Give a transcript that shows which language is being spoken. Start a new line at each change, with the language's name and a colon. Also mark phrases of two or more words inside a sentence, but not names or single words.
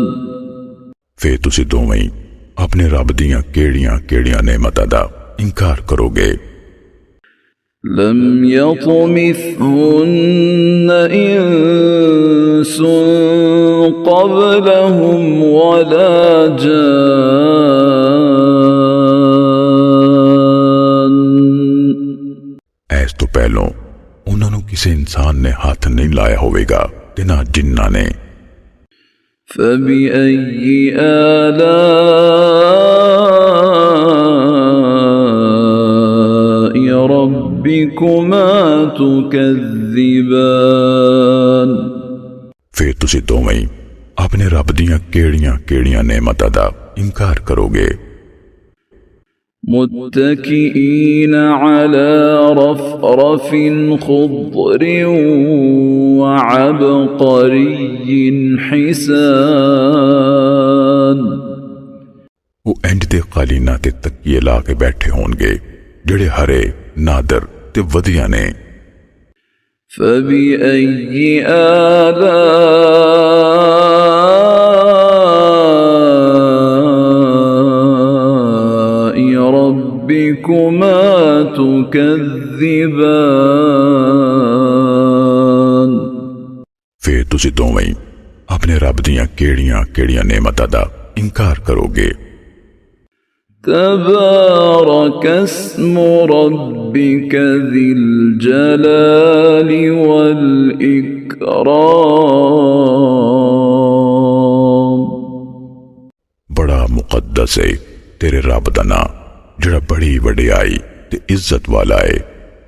Punjabi: پھر تسی دوویں اپنے رب دیاں کیہڑیاں کیہڑیاں نعمتاں دا انکار کروگے.
Arabic: لم يطمثهن إنس قبلهم ولا جان
Punjabi: ایس تو پہلوں اوہناں نوں کسی انسان نے ہاتھ نہیں لایا ہووےگا تے نا جناں نے.
Arabic: فبأي آلاء ربكما تكذبان
Punjabi: پھر تسی دوویں اپنے رب دیاں کیہڑیاں کیہڑیاں نعمتاں دا انکار کروگے.
Arabic: متكئين على رفرف خضر وعبقري حسان
Punjabi: وہ انج دے قالینا تے تکیے لا کے بیٹھے ہونگے جیہڑے ہرے نادر تے ودھیا نے.
Arabic: فبأي آلاء ربكما تكذبان
Punjabi: پھر تسی دوویں اپنے رب دیاں کیہڑیاں کیہڑیاں نعمتاں دا انکار کروگے.
Arabic: تبارك اسم ربك ذي الجلال والإكرام
Punjabi: بڑا مقدس ہے تیرے رب دا ناں جیہڑا بڑی وڈیائی تے عزت والا ہے.